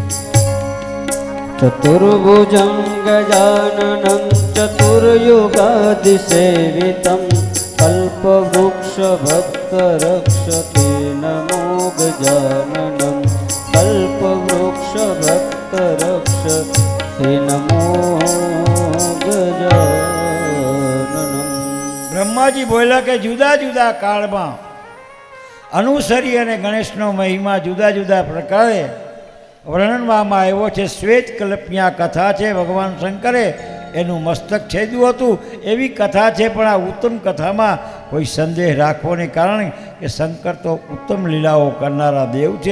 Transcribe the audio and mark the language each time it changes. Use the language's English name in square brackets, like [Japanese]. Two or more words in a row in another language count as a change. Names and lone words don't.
[Sanskrit] चतुर्भुजं गजाननं चतुर्युगादिसेवितं कल्पवृक्षभक्तरक्षते नमो गजाननं कल्पवृक्षभक्तरक्षते नमो गजाननम् [Gujarati] બ્રહ્માજી બોલ્યા કે જુદા જુદા કાળમાં અનુસરી અને ગણેશનો મહિમા જુદા જુદા પ્રકારે વર્ણનવામાં આવ્યો છે. શ્વેત કલ્પની આ કથા છે. ભગવાન શંકરે એનું મસ્તક છેદ્યું હતું એવી કથા છે. પણ આ ઉત્તમ કથામાં કોઈ સંદેહ રાખવાને કારણે કે શંકર તો ઉત્તમ લીલાઓ કરનારા દેવ છે.